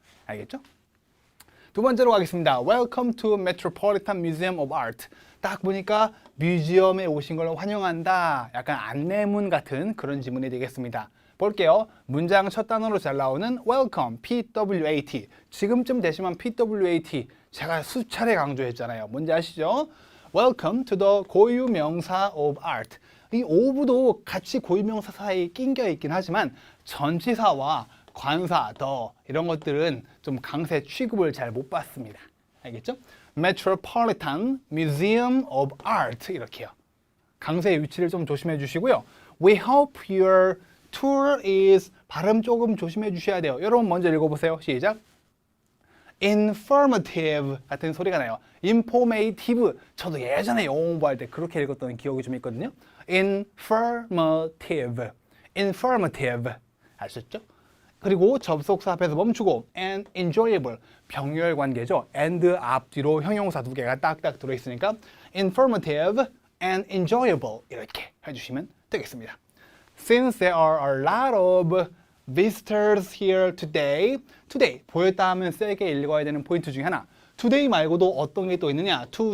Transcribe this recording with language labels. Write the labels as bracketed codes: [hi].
[ko] 알겠죠? 두 번째로 가겠습니다. [en] Welcome to Metropolitan Museum of Art. [ko] 딱 보니까 뮤지엄에 오신 걸 환영한다. 약간 안내문 같은 그런 지문이 되겠습니다. 볼게요. 문장 첫 단어로 잘 나오는 welcome, PWAT. 지금쯤 되시면 PWAT 제가 수차례 강조했잖아요. 뭔지 아시죠? [en] Welcome to the 고유명사 of art. [ko] 이 of도 같이 고유명사 사이에 낑겨 있긴 하지만 전치사와 관사, 더 이런 것들은 좀 강세 취급을 잘 못 받습니다. 알겠죠? [en] Metropolitan Museum of Art [ko] 이렇게요. 강세의 위치를 좀 조심해 주시고요. [en] We hope your tour is [ko] 발음 조금 조심해 주셔야 돼요. 여러분 먼저 읽어보세요. 시작. informative 같은 소리가 나요. [en] informative. [ko] 저도 예전에 영어 공부할 때 그렇게 읽었던 기억이 좀 있거든요. [en] informative. informative. [ko] 아셨죠? 그리고 접속사 앞에서 멈추고 [en] and enjoyable. [ko] 병렬 관계죠. and 앞뒤로 형용사 두 개가 딱딱 들어있으니까 informative [en] and enjoyable [ko] 이렇게 해주시면 되겠습니다. [en] Since there are a lot of visitors here today. [ko] today 보였다 하면 세게 읽어야 되는 포인트 중에 하나. today 말고도 어떤 게 또 있느냐?